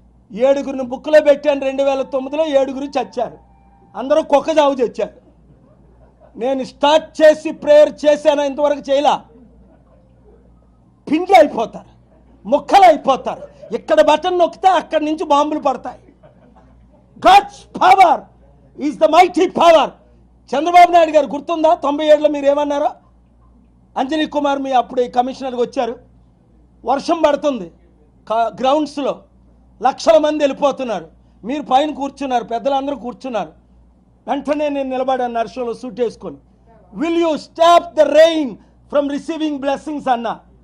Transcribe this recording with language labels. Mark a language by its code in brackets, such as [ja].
[te] 7 బుక్లో పెట్టాను. 2009లో 7 చచ్చారు, అందరూ కుక్క చావు తెచ్చారు. నేను స్టార్ట్ చేసి ప్రేయర్ చేశాను, ఇంతవరకు చేయలా. పిండి అయిపోతారు, ముక్కలు అయిపోతారు. ఇక్కడ బటన్ నొక్కితే అక్కడి నుంచి బాంబులు పడతాయి. [en] God's power is the mighty power. [te] Chandrababu Naidu గారు గుర్తుందా? 97లో మీరు ఏమన్నారో? అంజనీ కుమార్ మీ అప్పుడు కమిషనర్గా వచ్చారు. వర్షం పడుతుంది, గ్రౌండ్స్లో లక్షల మంది వెళ్ళిపోతున్నారు. మీరు పైన కూర్చున్నారు, పెద్దలందరూ కూర్చున్నారు. వెంటనే నేను నిలబడాను నర్షంలో సూట్ వేసుకొని. [en] Will you stop the rain from receiving blessings అన్నా.